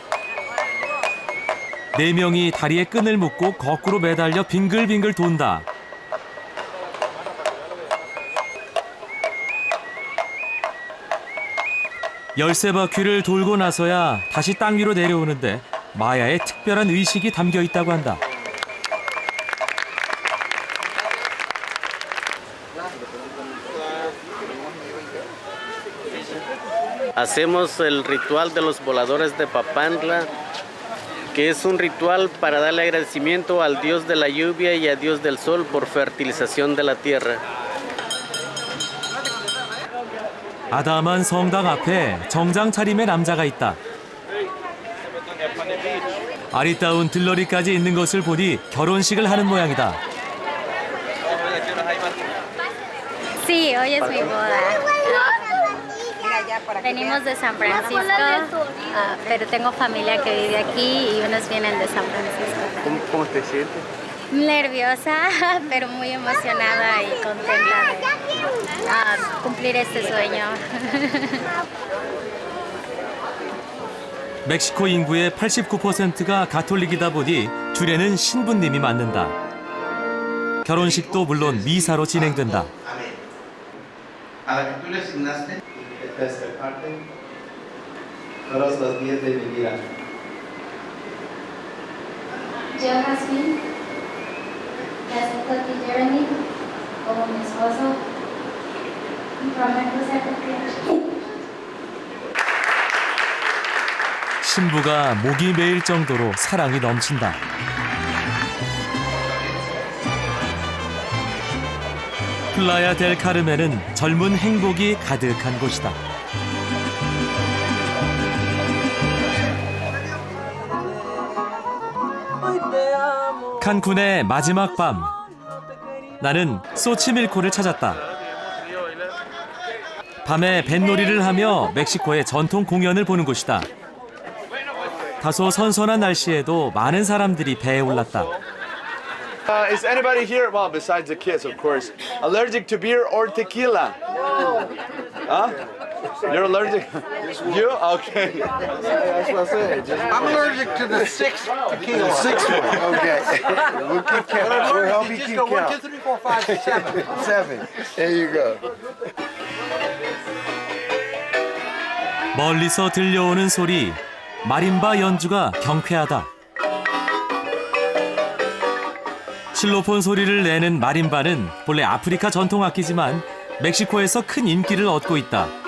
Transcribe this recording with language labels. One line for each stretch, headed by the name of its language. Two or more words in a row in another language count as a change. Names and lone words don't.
Korean: 4명이 다리에 끈을 묶고 거꾸로 매달려 빙글빙글 돈다. 열세 바퀴를 돌고 나서야 다시 땅 위로 내려오는데 마야의 특별한 의식이 담겨 있다고 한다.
Spanish: Hacemos el ritual de los voladores de Papantla, que es un ritual para darle agradecimiento al Dios de la lluvia y al Dios del sol por fertilización de la tierra.
Korean: 아담한 성당 앞에 정장 차림의 남자가 있다. 아리따운 들러리까지 있는 것을 보니 결혼식을 하는 모양이다.
Spanish: Sí, hoy es mi boda. Venimos de San Francisco, pero tengo familia que vive aquí y unos vienen de San Francisco. ¿Cómo te sientes? Nerviosa, pero muy emocionada y contenta de cumplir este sueño.
Korean: 멕시코 인구의 89%가 가톨릭이다 보니 주례는 신부님이 맡는다. 결혼식도 물론 미사로 진행된다.
Spanish: Tercer parte, todos los días de mi vida. Yo, Jasmine, te acepto a ti, Jeremy, como mi esposo, y prometo ser tu fiel.
Korean: 신부가 목이 메일 정도로 사랑이 넘친다. 플라야 델 카르멘은 젊은 행복이 가득한 곳이다. 칸쿤의 마지막 밤, 나는 소치밀코를 찾았다. 밤에 뱃놀이를 하며 멕시코의 전통 공연을 보는 곳이다. 다소 선선한 날씨에도 많은 사람들이 배에 올랐다.
English: Is anybody here, well, besides the kids, of course, allergic to beer or tequila? Huh? You're allergic? You? Okay. That's what I said. I'm allergic to the sixth tequila. The sixth one. Okay. We'll keep count. We'll help you Just keep go 1, count. 2, 3, 4, 5, 6, 7. 7. There you go.
Korean: 멀리서 들려오는 소리, 마림바 연주가 경쾌하다. 실로폰 소리를 내는 마림바는 본래 아프리카 전통 악기지만 멕시코에서 큰 인기를 얻고 있다.